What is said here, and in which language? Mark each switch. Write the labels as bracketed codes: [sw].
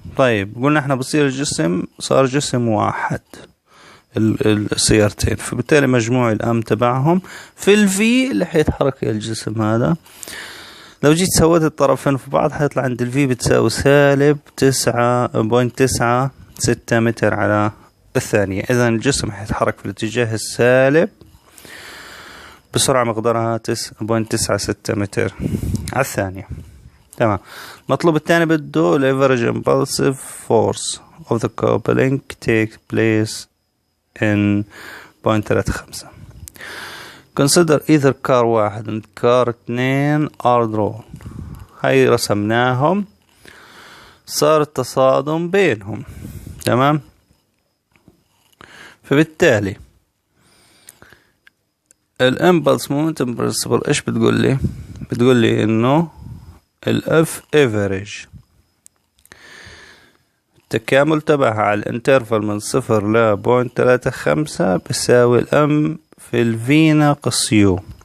[ar] طيب قلنا احنا بصير الجسم صار جسم واحد السيارتين، فبالتالي مجموع الام تبعهم في الفي اللي حيتحرك الجسم هذا لو جيت سويت الطرفين في بعض حيطلع عند الفي بتساوي سالب 9.96 متر على الثانية. إذا الجسم حيتحرك في الاتجاه السالب بسرعة مقدارها 9.96 متر على الثانية. تمام. المطلوب الثاني بده ال [en] average impulsive force of the coupling take place in 0.35. consider either car 1 and car 2 are drawn. [ar] هاي رسمناهم، صار التصادم بينهم. تمام. فبالتالي الامبلس مومنتم برنسبل ايش بتقول لي؟ بتقول لي انه الاف افريج التكامل تبعها على الانترفال من 0 ل 0.35 بيساوي الام في الفي ناقص يو.